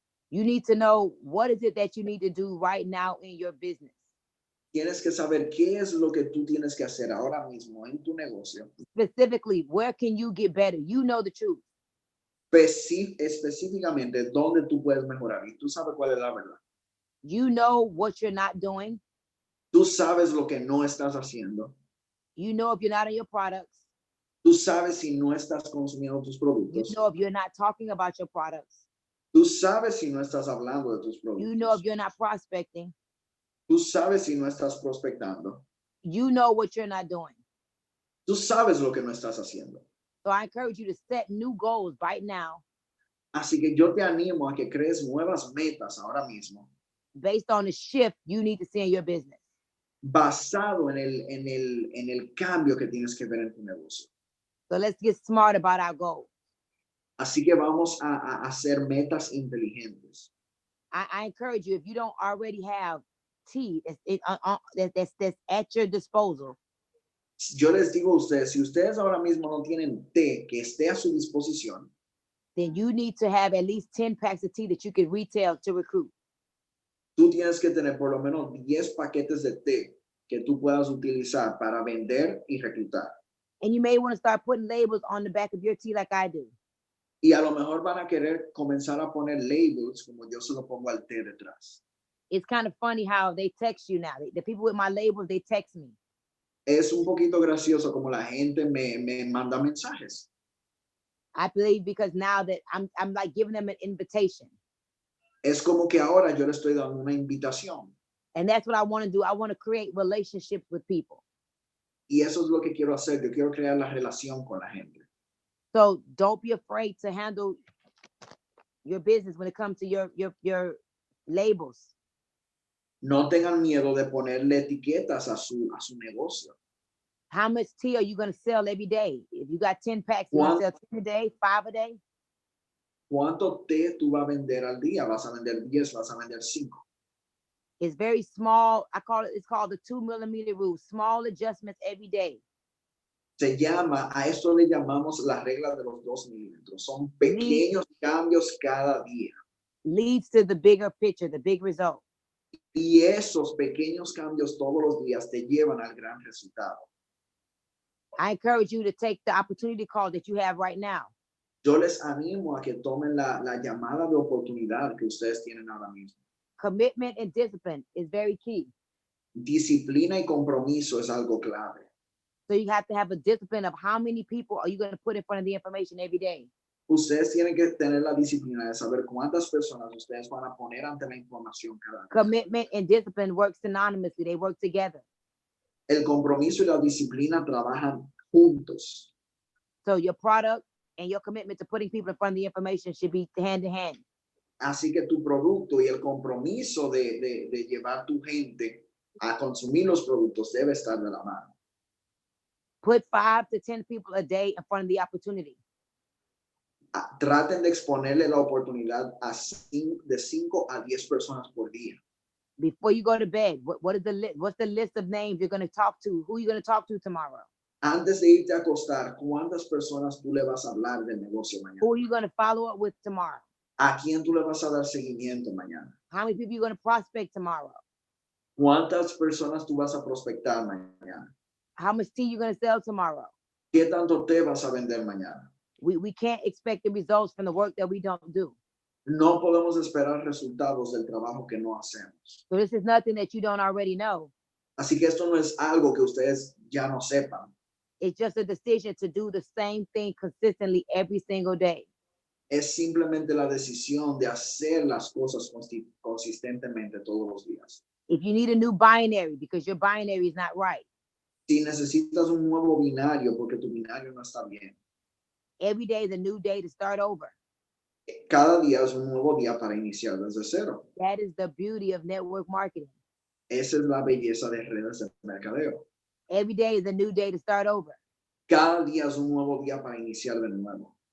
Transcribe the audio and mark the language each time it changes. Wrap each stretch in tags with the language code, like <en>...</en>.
<en>You need to know what is it that you need to do right now in your business.</en> <es>Tienes que saber qué es lo que tú tienes que hacer ahora mismo en tu negocio.</es> <en>Specifically, where can you get better? You know the truth.</en> <es>Específicamente, dónde tú puedes mejorar. Y tú sabes cuál es la verdad.</es> <en>You know what you're not doing.</en> <es>Tú sabes lo que no estás haciendo.</es> <en>You know if you're not on your products.</en> <es>Tú sabes si no estás consumiendo tus productos.</es> <en>You know if you're not talking about your products.</en> <es>Tú sabes si no estás hablando de tus productos.</es> <en>You know if you're not prospecting.</en> <es>Tú sabes si no estás prospectando.</es> <en>You know what you're not doing.</en> <es>Tú sabes lo que no estás haciendo.</es> <en>So I encourage you to set new goals right now.</en> <es>Así que yo te animo a que crees nuevas metas ahora mismo.</es> <en>Based on the shift you need to see in your business.</en> <es>Basado en el cambio que tienes que ver en tu negocio.</es> <en>So let's get smart about our goals.</en> <es>Así que vamos a hacer metas inteligentes.</es> <en>I encourage you, if you don't already have tea that's at your disposal.</en> <es>Yo les digo a ustedes, si ustedes ahora mismo no tienen té que esté a su disposición,</es> <en>then you need to have at least 10 packs of tea that you can retail to recruit.</en> <es>tú tienes que tener por lo menos 10 paquetes de té que tú puedas utilizar para vender y reclutar.</es> <en>And you may want to start putting labels on the back of your tea like I do.</en> <es>Y a lo mejor van a querer comenzar a poner labels como yo se lo pongo al té detrás.</es> <en>It's kind of funny how they text you now. The people with my labels, they text me.</en> <es>Es un poquito gracioso como la gente me manda mensajes.</es> <en>I believe because now that I'm like giving them an invitation.</en> <es>Es como que ahora yo le estoy dando una invitación.</es> <en>And that's what I want to do. I want to create relationships with people.</en> <es>Y eso es lo que quiero hacer. Yo quiero crear la relación con la gente.</es> <en>So don't be afraid to handle your business when it comes to your labels.</en> <es>No tengan miedo de ponerle etiquetas a su negocio.</es> <en>How much tea are you going to sell every day? If you got 10 packs, you going to sell 10 a day, 5 a day?</en> <es>¿Cuánto té tú vas a vender al día? ¿Vas a vender 10? ¿Vas a vender 5?</es> <en>It's very small. It's called the 2 millimeter rule. Small adjustments every day.</en> <es>A esto le llamamos la regla de los 2 milímetros. Son pequeños cambios cada día.</es> <en>Leads to the bigger picture, the big result.</en> <es>Y esos pequeños cambios todos los días te llevan al gran resultado.</es> <en>I encourage you to take the opportunity call that you have right now.</en> <es>Yo les animo a que tomen la llamada de oportunidad que ustedes tienen ahora mismo.</es> <en>Commitment and discipline is very key.</en> <es>Disciplina y compromiso es algo clave.</es> <en>So you have to have a discipline of how many people are you going to put in front of the information every day.</en> <es>Ustedes tienen que tener la disciplina de saber cuántas personas ustedes van a poner ante la información cada día.</es> <en>Commitment and discipline work synonymously. They work together.</en> <es>El compromiso y la disciplina trabajan juntos.</es> <en>So your product and your commitment to putting people in front of the information should be hand in hand.</en> <es>Así que tu producto y el compromiso de llevar tu gente a consumir los productos debe estar de la mano.</es> <en>Put 5 to 10 people a day in front of the opportunity.</en> <es>Traten de exponerle la oportunidad de 5 a 10 personas por día.</es> <en>Before you go to bed, what's the list of names you're going to talk to? Who are you going to talk to tomorrow?</en> <es>Antes de irte a acostar, ¿cuántas personas tú le vas a hablar del negocio mañana?</es> <en>Who are you going to follow up with tomorrow?</en> <es>¿A quién tú le vas a dar seguimiento mañana?</es> <en>How many people are you going to prospect tomorrow?</en> <es>¿Cuántas personas tú vas a prospectar mañana?</es> <en>How much tea you going to sell tomorrow?</en> <es>¿Qué tanto té vas a vender mañana?</es> <en>We can't expect the results from the work that we don't do.</en> <es>No podemos esperar resultados del trabajo que no hacemos.</es> <en>So this is nothing that you don't already know.</en> <es>Así que esto no es algo que ustedes ya no sepan.</es> <en>It's just a decision to do the same thing consistently every single day.</en> <es>Es simplemente la decisión de hacer las cosas consistentemente todos los días.</es> <en>If you need a new binary because your binary is not right,</en> <es>Si necesitas un nuevo binario porque tu binario no está bien,</es> <en>every day is a new day to start over.</en> <es>cada día es un nuevo día para iniciar desde cero.</es> <en>That is the beauty of network marketing.</en> <es>Esa es la belleza de redes de mercadeo.</es> <en>Every day is a new day to start over.</en> <es>Cada día es un nuevo día para iniciar de nuevo.</es>